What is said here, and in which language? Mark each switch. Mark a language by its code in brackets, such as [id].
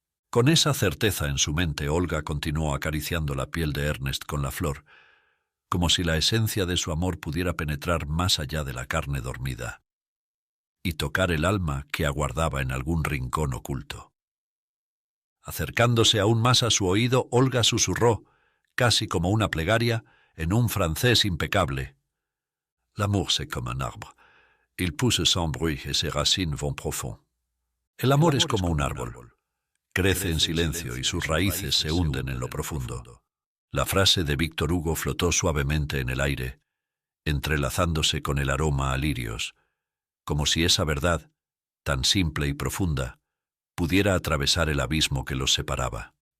[es] Con esa certeza en su mente, Olga continuó acariciando la piel de Ernest con la flor, como si la esencia de su amor pudiera penetrar más allá de la carne dormida y tocar el alma que aguardaba en algún rincón oculto. Acercándose aún más a su oído, Olga susurró, casi como una plegaria, en un francés impecable. [fr] L'amour c'est comme un arbre. Il pousse sans bruit et ses racines vont profond. [es] El amor es como un árbol. Crece en silencio y sus raíces se hunden en lo profundo. La frase de Víctor Hugo flotó suavemente en el aire, entrelazándose con el aroma a lirios, como si esa verdad, tan simple y profunda, pudiera atravesar el abismo que los separaba.